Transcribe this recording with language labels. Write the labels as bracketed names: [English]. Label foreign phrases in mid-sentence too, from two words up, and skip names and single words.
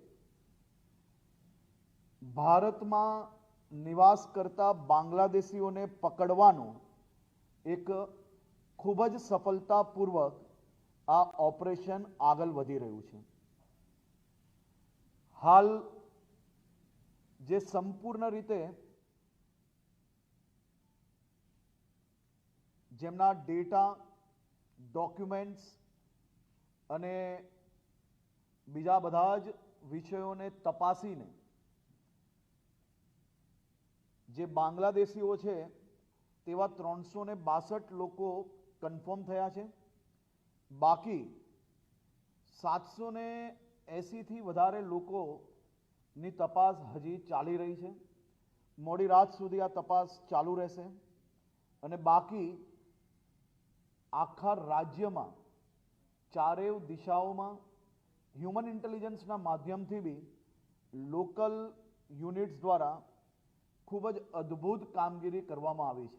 [Gujarati] ભારત મેં નિવાસ કરતા બાંગ્લાદેશીઓ ને પકડવાનો એક ખૂબજ સફળતાપૂર્વક આ ઓપરેશન આગળ વધી રહ્યું છે। હાલ જે સંપૂર્ણ રીતે જેમના [English] data documents [Gujarati] અને બીજા બધા જ વિષયોને તપાસીને જે બાંગ્લાદેશીઓ છે તેવા 362 લોકો કન્ફર્મ થયા છે। બાકી 780 થી વધારે લોકો ની તપાસ હજી ચાલી રહી હૈ। મોડી રાત સુધી આ તપાસ ચાલુ રહેશે અને બાકી આખા રાજ્ય મેં ચારેય દિશાઓં મેં [English] human intelligence [Gujarati] માધ્યમ થી ભી [English] local units [Gujarati] દ્વારા ખૂબજ અદ્ભુત કામગીરી કરવામાં આવી છે।